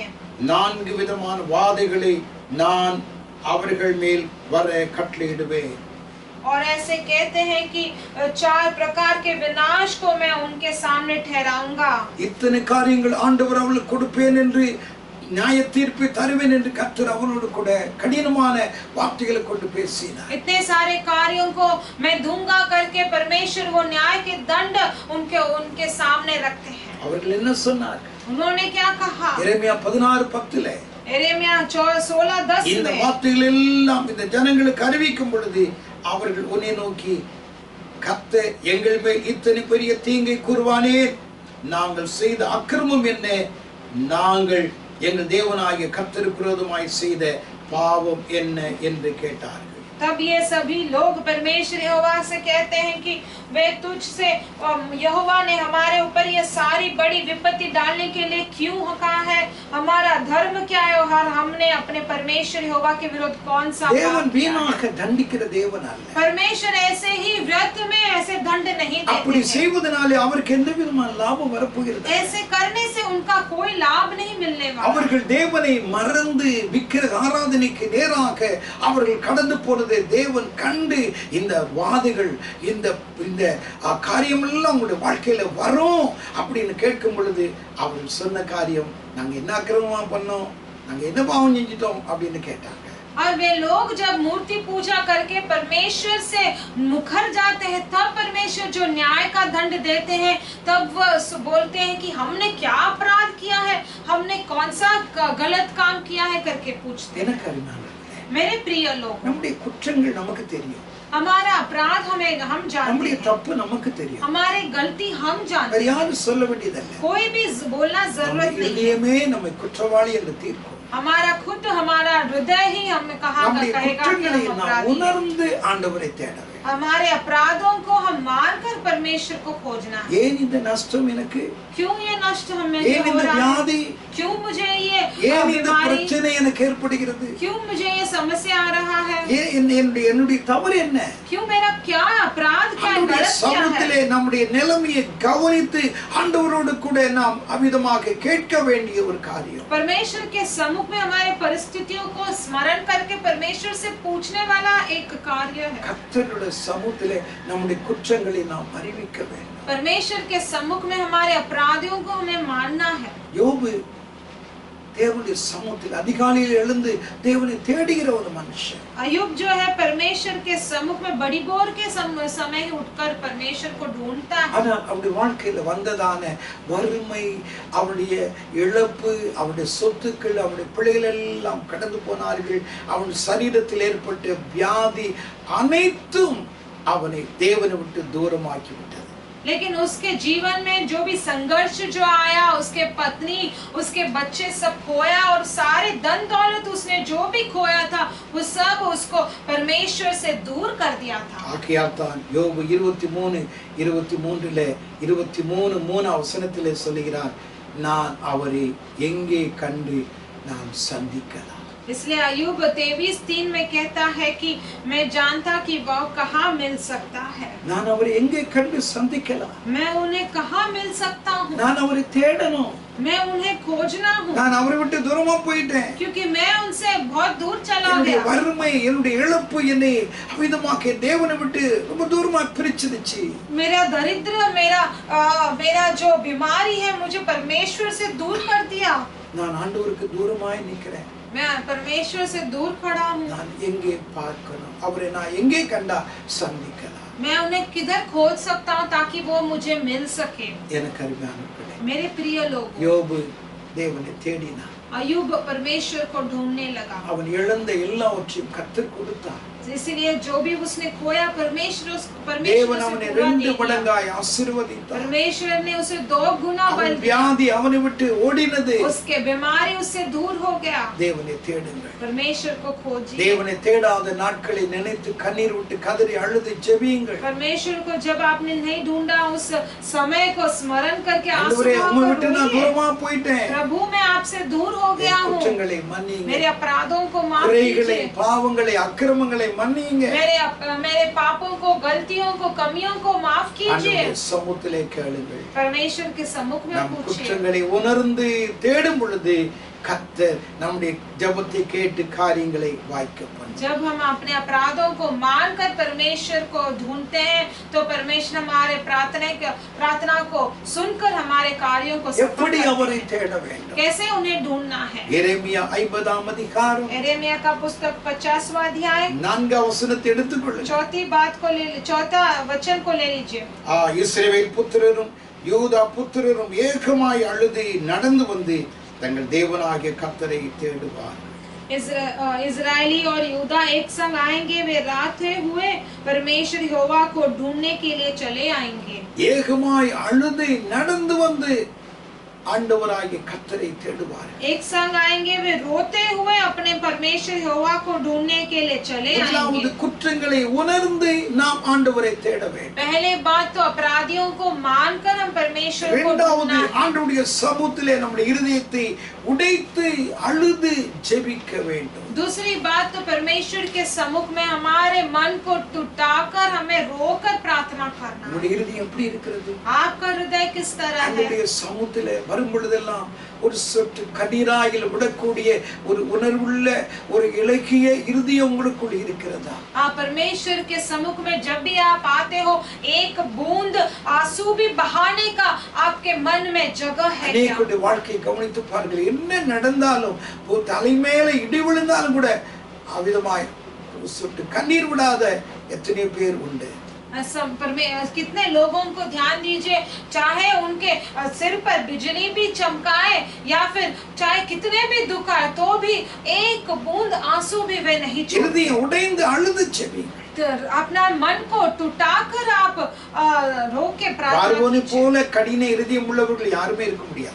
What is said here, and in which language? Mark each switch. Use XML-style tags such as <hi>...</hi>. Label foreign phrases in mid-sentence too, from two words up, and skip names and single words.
<ta>4 விதமான வாதைகளை நான் அவர்கள் மேல் வர கட்டளையிடுவேன்.</ta> <hi>और ऐसे कहते हैं कि 4 प्रकार के विनाश को मैं उनके सामने ठहराऊंगा।</hi> <ta>இத்தனை காரியங்கள் ஆண்டவர் அவர்களுக்கு கொடுப்பேன் என்று நியாய தீர்ப்பு தருவேன் என்று கர்த்தர் அவனோடு கூட கடினமான வார்த்தைகளை கொண்டு பேசினார்.</ta> <hi>इतने सारे कार्यों को मैं दूंगा करके परमेश्वर वो न्याय के दंड उनके सामने रखते हैं.</hi> <ta>அவர்கள் என்ன சொன்னார்?</ta> <hi>उन्होंने क्या कहा?</hi> <ta>எரேமியா 16:10 எரேமியா 16:10 இந்த வார்த்தைகள் எல்லாம் இந்த ஜனங்களுக்கு அறிவிக்கும் பொழுது அவர்கள் உன்னை நோக்கி கர்த்தர் எங்கள் மேல் இத்தனை பெரிய தீங்கை கூறுவானேன், நாங்கள் செய்த அக்கிரமம் என்ன, நாங்கள் எங்கள் தேவனாகிய கர்த்தருக்கு விரோதமாய் செய்த பாவம் என்ன என்று கேட்டார்கள்.</ta> <hi>तब ये सभी लोग परमेश्वर यहोवा से कहते हैं कि वे तुझसे यहोवा ने हमारे ऊपर ये सारी बड़ी विपत्ति डालने के लिए क्यों कहा है, हमारा धर्म क्या है और हमने अपने परमेश्वर यहोवा के विरुद्ध कौन सा</hi> <ta>தேவன் வீணாக தண்டிக்கிற தேவன் அல்ல.</ta> <hi>परमेश्वर ऐसे ही व्यर्थ में ऐसे दंड नहीं</hi> <ta>அப்படி</ta> <hi>देते हैं.</hi> <ta>செய்வதனாலே அவருக்கு எந்த விதமான லாபம் வரப்போகிறது?</ta> <hi>ऐसे करने से उनका कोई लाभ नहीं मिलने वाला.</hi> <ta>அவர்கள் தேவனை மறந்து விக்கிரக ஆராதனைக்கு நேராக அவர்கள் கடந்து போனதை தேவன் கண்டு இந்த வாதைகள் இந்த இந்த காரியம் எல்லாம் உங்களுடைய வாழ்க்கையில வரும் அப்படின்னு கேட்கும் பொழுது அவர்கள் சொன்ன காரியம், நாங்க என்ன அக்கிரமமா பண்ணோம், நாங்க என்ன பாவம் செஞ்சிட்டோம் அப்படின்னு கேட்டாங்க.</ta> <hi>और वे लोग जब मूर्ति पूजा करके परमेश्वर से मुखर जाते हैं, तब परमेश्वर जो न्याय का दंड देते हैं, तब वो बोलते हैं कि हमने क्या अपराध किया है, हमने कौन सा गलत काम किया है करके पूछते हैं. मेरे प्रिय लोग,</hi> <ta>நம்முடைய குற்றங்கள் நமக்கு தெரியும்,</ta> <hi>हमारा अपराध हम जानते</hi> <ta>நம்முடைய</ta> <hi>हैं,</hi> <ta>தப்பு நமக்கு தெரியும்,</ta> <hi>हमारी गलती हम जानते</hi> <ta>வேற</ta> <hi>हैं,</hi> <ta>யாரும் சொல்ல வேண்டியதல்ல.</ta> <hi>कोई भी बोलना जरूरत नहीं है.</hi> <ta>இதயமே நம்மை குற்றவாளி என்று தீர்க்கும்.</ta> <hi>हमारा खुद हमारा हृदय ही हमें</hi> <ta>நம்முடைய</ta> <hi>कहेगा कि</hi> <ta>குற்றங்களை</ta> <hi>हम</hi> <ta>நாம்</ta> <hi>अपराधी हैं.</hi> <ta>உணர்ந்து ஆண்டவரை தேட வேண்டும்.</ta> <hi>हमारे अपराधों को हम मानकर परमेश्वर को खोजना है.</hi> <ta>ஏன் இந்த நஷ்டம் எனக்கு,</ta> <hi>क्यों ये नष्ट हमें</hi> <ta>ஏன்</ta> <hi>हो</hi> <ta>இந்த</ta> <hi>रहा है?</hi> <ta>வியாதி,</ta> <hi>क्यों मुझे ये</hi> <ta>ஏன் இந்த</ta> <hi>बीमारी,</hi> <ta>பிரச்சனை எனக்கு ஏற்படுகிறது,</ta> <hi>क्यों मुझे ये समस्या आ रहा है,</hi> <ta>ஏன் என்னுடைய தவறு என்ன?</ta> <hi>क्यों मेरा क्या अपराध, क्या</hi> <ta>ஆண்டவருடைய</ta> <hi>गलत क्या</hi> <ta>சமூகத்திலே</ta> <hi>है?</hi> <ta>நம்முடைய நிலைமையை கவனித்து ஆண்டவரோடு கூட நாம் அமிதமாக கேட்க வேண்டிய ஒரு காரியம்.</ta> <hi>परमेश्वर के सम्मुख में हमारे परिस्थितियों को स्मरण करके परमेश्वर से पूछने वाला एक कार्य है.</hi> <ta>கர்த்தருடைய சமூகத்திலே நம்முடைய குற்றங்களை நாம் அறிவிக்க வேண்டும்.</ta> <hi>परमेश्वर के सम्मुख में हमारे अपराधियों को हमें मानना है.</hi> <ta>யோபு தேவனுடைய சமூகத்தில் அதிகாலையில் எழுந்து தேவனை தேடுகிற ஒரு மனுஷன்.</ta> <hi>अय्यूब जो है परमेश्वर के सम्मुख में बड़ी भोर के समय उठकर परमेश्वर को ढूंढता है.</hi> <ta>ஆனால் அவருடைய வாழ்க்கையில வந்ததான வறுமை, அவருடைய இழப்பு, அவருடைய சொத்துக்கள், அவருடைய பிள்ளைகள் எல்லாம் கடந்து போனார்கள். அவன் சரீரத்தில் ஏற்பட்ட வியாதி அனைத்தும் அவனை தேவனை விட்டு தூரமாக்கி விட்டது.</ta> <hi>लेकिन उसके जीवन में जो भी संघर्ष जो आया, उसके पत्नी, उसके बच्चे सब खोया और सारे धन दौलत उसने जो भी खोया था वो सब उसको परमेश्वर से दूर कर दिया था.</hi> <ta>ஆகையால்தான் யோபு 23:23 23 வசனத்திலே சொல்லுகிறார், நான் அவரை எங்கே கண்டு நான் சந்திக்கலாம்.</ta> <hi>इसलिए अय्यूब 23:3 में कहता है कि मैं जानता कि वह कहाँ मिल सकता है.</hi> <ta>நான் அவரை எங்கே கண்டு சந்திக்கலாம்?</ta> <hi>मैं उन्हें कहाँ मिल सकता हूँ?</hi> <ta>நான் அவரை தேடணும்.</ta> <hi>मैं उन्हें खोजना हूँ.</hi> <ta>நான் அவரை விட்டு தூரமா போயிட்டேன்.</ta> <hi>क्योंकि मैं उनसे बहुत दूर चला</hi> <ta>என்னுடைய</ta> <hi>गया.</hi> <ta>வறுமை, என்னுடைய இழப்பு என்னை அமிதமாக தேவனை விட்டு ரொம்ப தூரமா பிரிச்சிடுச்சு.</ta> <hi>मेरा दरिद्र, मेरा जो बीमारी है मुझे परमेश्वर से दूर कर दिया.</hi> <ta>நான் ஆண்டவருக்கு தூரமாய் நிக்கிறேன்.</ta> <hi>मैं परमेश्वर से दूर खड़ा हूँ.</hi> <ta>நான் எங்கே பார்க்கணும், அவரை நான் எங்கே கண்டா சந்திக்கலாம்?</ta> <hi>मैं उन्हें किधर खोज सकता हूँ ताकि वो मुझे मिल सके.</hi> <ta>எனக்கு அருமையானவர்களே,</ta> <hi>मेरे प्रिय लोग,</hi> <ta>யோபு தேவனை தேடினான்.</ta> <hi>अय्यूब परमेश्वर को ढूंढने लगा.</hi> <ta>அவன் இழந்த எல்லாவற்றையும் கர்த்தர் கொடுத்தார்.</ta> <hi>इसलिए जो भी उसने खोया परमेश्वर</hi> <ta>தேவன்</ta> <hi>से</hi> <ta>அவனை</ta> <hi>पूरा 2 दे दिया.</hi> <ta>மடங்காய் ஆசீர்வதித்தார்.</ta> <hi>परमेश्वर ने उसे 2 गुना बल</hi> <ta>அவன்</ta> <hi>दिया.</hi> <ta>வியாதி அவனை விட்டு ஓடினது.</ta> <hi>उसके बीमारी उससे दूर हो गया.</hi> <ta>தேவனை தேடுங்கள்.</ta> <hi>परमेश्वर को खोजिए.</hi> <ta>தேவனை தேடாத நாட்களை நினைத்து கண்ணீர் விட்டு கதறி அழுது ஜெபியுங்கள்.</ta> <hi>परमेश्वर को जब आपने नहीं ढूंढा उस समय को स्मरण करके आंसू</hi> <ta>ஆண்டவரே, உம்மை</ta> <hi>बहाकर</hi> <ta>விட்டு நான்</ta> <hi>रोइए.</hi> <ta>தூரமா போயிட்டேன்.</ta> <hi>प्रभु मैं आपसे दूर हो गया</hi> <ta>என்</ta> <hi>हूँ.</hi> <ta>குற்றங்களை மன்னியுங்க.</ta> <hi>मेरे अपराधों को माफ</hi> <ta>குறைகளை,</ta> <hi>कीजिए.</hi> <ta>பாவங்களை, அக்கிரமங்களை மன்னியுங்க.</ta> <hi>मेरे पापों को, गलतियों को, कमियों को माफ कीजिए.</hi> <ta>ஆண்டவருடைய சமூகத்திலே கேளுங்கள்.</ta> <hi>परमेश्वर के सम्मुख में</hi> <ta>நாம்</ta> <hi>पूछिए.</hi> <ta>குற்றங்களை உணர்ந்து தேடும் பொழுது கர்த்தர் நம்முடைய ஜெபத்தை கேட்டு காரியங்களை வாய்க்க பண்ணுவார்.</ta> <hi>जब हम अपने अपराधों को मानकर परमेश्वर को ढूंढते हैं तो परमेश्वर हमारे प्रार्थना को सुनकर हमारे कार्यों को सफल</hi> <ta>எப்படி</ta> <hi>करते</hi> <ta>அவரை</ta> <hi>हैं।</hi> <ta>தேட வேண்டும்?</ta> <hi>कैसे उन्हें ढूंढना है?</hi> <ta>எரேமியா 50ஆம் அதிகாரம்</ta> <hi>यिर्मयाह का पुस्तक 50वां अध्याय</hi> <ta>4ஆம் வசனத்தை எடுத்துக்கொள்ளுங்கள்.</ta> <hi>चौथा वचन को ले लीजिए।</hi> <ta>இஸ்ரவேல் புத்திரரும் யூதா புத்திரரும் ஏகமாய் அழுது நடந்து வந்து தங்கள் தேவனாகிய கர்த்தரை தேடுவார்.</ta> <hi>इजरायली और यूदा एक संग आएंगे, वे रात हुए परमेश्वर यहोवा को ढूंढने के लिए चले आएंगे।</hi> <ta>ஏகமாய் அழுது நடந்து வந்து ஆண்டவராகிய கர்த்தரை தேடுவார்.</ta> <hi>एक संग आएंगे, वे रोते हुए अपने परमेश्वर यहोवा को ढूंढने के लिए चले आएंगे।</hi> <ta>குற்றங்களை உணர்ந்து நாம் ஆண்டவரை தேட வேண்டும்.</ta> <hi>पहले बात तो अपराधियों को मानकर हम परमेश्वर को ढूंढना है।</hi> <ta>ஆண்டவருடைய சமூகத்திலே நம்முடைய இருதயத்தை உடைத்து அழுது ஜெபிக்க வேண்டும்.</ta> <hi>दूसरी बात तो परमेश्वर के सम्मुख में हमारे मन को टूटाकर हमें रोकर प्रार्थना करना।</hi> <ta>நம்முடைய இருதயம் எப்படி இருக்கிறது?</ta> <hi>आपका हृदय किस तरह है?</hi> <ta>ஆண்டவருடைய சமூகத்திலே வரும் பொழுதெல்லாம் ஒரு சொட்டு கண்ணீராயில் விடக்கூடிய ஒரு உணர்வுள்ள ஒரு இலக்கிய இருதயம் உங்களுக்குள் இருக்கிறதா?</ta> <hi>आप परमेश्वर के सम्मुख में जब भी आप आते हो एक बूंद आंसू भी बहाने का आपके मन में जगह है क्या?</hi> <ta>அநேகருடைய வாழ்க்கையை கவனித்து பாருங்கள். என்ன நடந்தாலும் தலைமையில இடி விழுந்தாலும் கூட அவிதமாய் ஒரு சொட்டு கண்ணீர் விடாத எத்தனை பேர் உண்டு?</ta> <hi>कितने लोगों को ध्यान दीजिए, चाहे उनके सिर पर बिजली भी चमकाए या फिर चाहे कितने भी दुख आए तो भी एक बूंद आंसू भी वे नहीं छोड़ते। अपना मन को टूटाकर आप रो के प्रार्थना कीजिए।</hi>